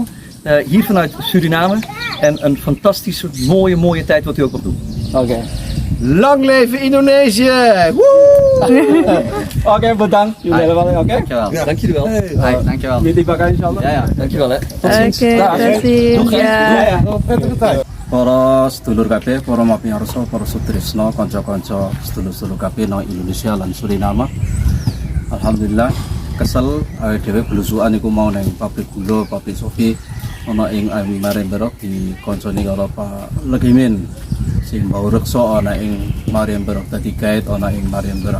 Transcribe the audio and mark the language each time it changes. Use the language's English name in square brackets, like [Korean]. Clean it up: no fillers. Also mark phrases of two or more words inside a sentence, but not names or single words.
[Dutch] Hier vanuit Suriname. En een fantastische, mooie tijd wat u ook nog doet. Oké. Lang leven Indonesië! Oké, bedankt. Jullie allemaal. Oké. Dankjewel. Dank jullie wel. Hi, dankjewel. Jullie bakal inshallah. Ja, dankjewel hè. Tot ziens. [Indonesian] Oke, terima kasih. Ya. [Dutch] Prettige tijd. [Javanese] Para sedulur kabeh, para mapiyarsa, para sutrisna, kanca-kanca sedulur-sedulur kabeh nang Indonesia lan Suriname. Alhamdulillah kesel awake dhewe blusukan iku mau nang pabrik gula, pabrik sopi ana ing Maremberah dikonconi karo Pak Legimin sing mau reksa ana ing Maremberah dadi guide ana ing Maremberah.